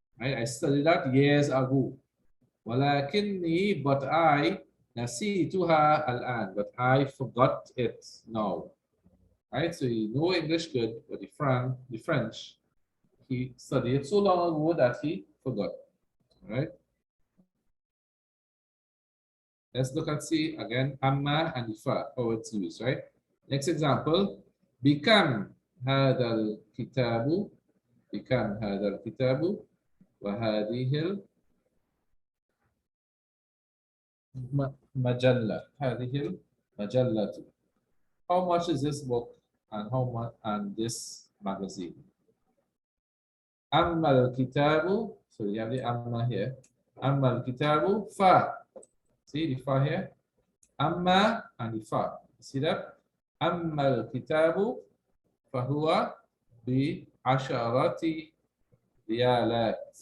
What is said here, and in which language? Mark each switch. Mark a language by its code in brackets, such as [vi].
[en] Right? I studied that years ago. [ar] ولكني, [en] but I, [ar] نسيتها الآن, [en] but I forgot it now. Right? So you know English good, but the French, he studied so long ago that he forgot. All right? Let's look and see again amma and fa, how it's used, right? Next example, [ar] بكم هذا الكتاب, بكم هذا الكتاب وهذه المجلة, هذه المجلة. [en] How much is this book and how much and this magazine? [ar] أما الكتاب, [en] so you have the amma here. أما الكتاب fa. See the fa here? Amma and the fa. See that? [ar] Amma al-kitabu fahuwa bi asharati riyalat.